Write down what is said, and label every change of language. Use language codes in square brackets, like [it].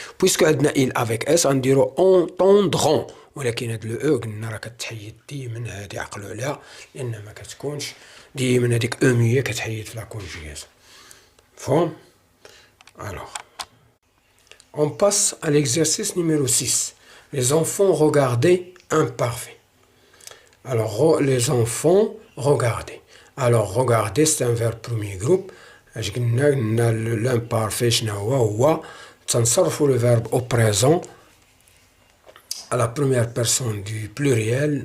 [fr] Puisque [ar] عندنا [fr] il avec S غنديرو entendront. [ar] ولكن هاد لو او قلنا راه كتحيد ديما هادي عقلوا عليها لان ما كتكونش ديما هاديك اومية كتحيد في لا كونجيغاسيون. فهم؟ [fr] Alors on passe à l'exercice numéro 6. Les enfants regardaient imparfait. Alors, les enfants, regardez. Alors, regarder, c'est un verbe premier groupe. L'imparfait, c'est le verbe au présent à la première personne du pluriel.